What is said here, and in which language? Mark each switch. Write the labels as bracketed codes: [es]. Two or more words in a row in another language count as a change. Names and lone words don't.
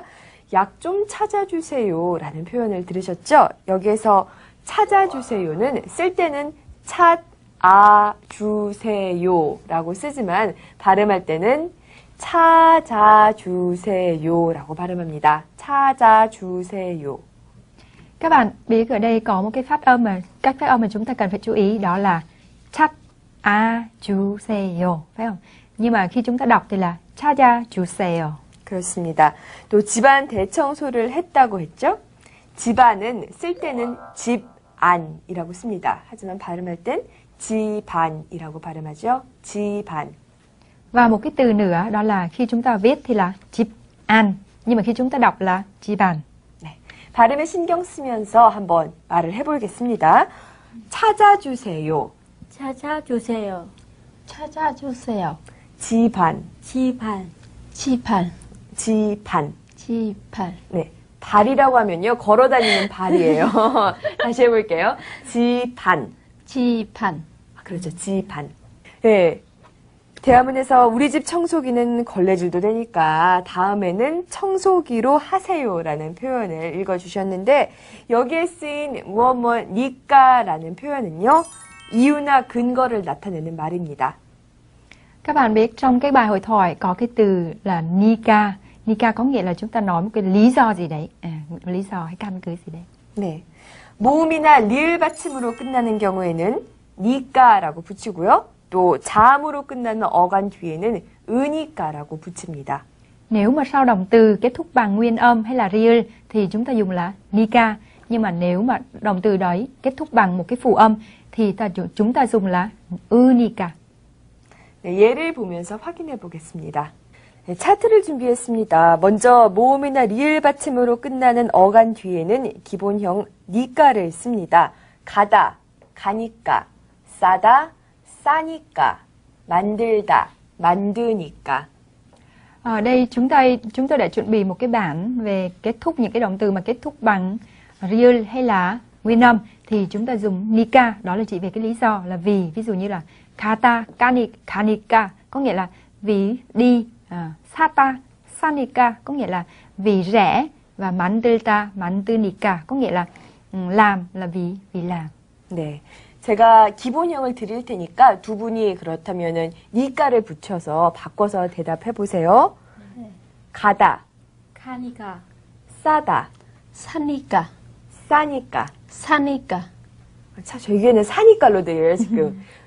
[ko] 약 좀 찾아주세요 라는 표현을 들으셨죠? 여기에서 찾아주세요는 쓸 때는 찾아주세요 라고 쓰지만 발음할 때는 찾아주세요 라고 발음합니다. 찾아주세요. [vi] Các bạn biết ở đây có một cái các phát âm mà chúng ta cần phải chú ý, đó là 찾아주세요, phải không? Nhưng mà khi chúng ta đọc thì là 찾아주세요. [ko] 그렇습니다. 또 집안 대청소를 했다고 했죠? 집안은 쓸 때는 집안이라고 씁니다. 하지만 발음할 땐 집안이라고 발음하죠. 집안. [vi] Và một cái từ nữa đó là khi chúng ta viết thì là 집안, nhưng mà khi chúng ta đọc là 집안. [ko] 네, 발음에 신경 쓰면서 한번 말을 해보겠습니다. 찾아주세요. 찾아주세요. 찾아주세요. 지반, 지판. 지판. 지반. 지판. 네. 발이라고 하면요. 걸어 다니는 발이에요. 다시 해볼게요. 지반. 지판. 그렇죠. 지반. 네. 대화문에서 우리 집 청소기는 걸레질도 되니까 다음에는 청소기로 하세요라는 표현을 읽어주셨는데 여기에 쓰인 무엇니까라는 표현은요. 이유나 근거를 na타내는 말입니다. [vi] Các bạn biết trong cái bài hội thoại có cái từ là Nika. Nika có nghĩa là chúng ta nói một cái lý do gì đấy, lý do hay căn cứ gì đấy. [ko] 네. 모음이나 리을 받침으로 끝나는 경우에는 니까라고 붙이고요. 또 자음으로 끝나는 어간 뒤에는 으니까라고 붙입니다. [vi] Nếu mà sau động từ kết thúc bằng nguyên âm hay là riêl thì chúng ta dùng là Nika. Nhưng mà nếu mà động từ đấy kết thúc bằng một cái phụ âm thì chúng ta dùng là Unika. [ko] 네, 예를 보면서 확인해 보겠습니다. 네, 차트를 준비했습니다. 먼저 모음이나 리을 받침으로 끝나는 어간 뒤에는 기본형 니까를 씁니다. 가다, 가니까, 싸다, 싸니까, 만들다, 만드니까. [vi] Ở đây chúng tôi đã chuẩn bị một cái bảng về kết thúc những cái động từ mà kết thúc bằng riêl hay là nguyên âm thì chúng ta dùng nika, đó là chỉ về cái lý do là vì, ví dụ như là [ko] 가다, 가니까 [vi] có nghĩa là vì đi, [ko] 싸다, 싸니까 [vi] có nghĩa là vì rẽ và [ko] 만들다, 만드니까 [vi] có nghĩa là làm là vì làm. [ko] 네. 제가 기본형을 드릴 테니까 두 분이 그렇다면은 니까를 붙여서 바꿔서 대답해 보세요. 네. 가다, 가니까. 싸다, 사니까. 싸니까. 사니까. 참 저에게는 사니까로 들려요 지금.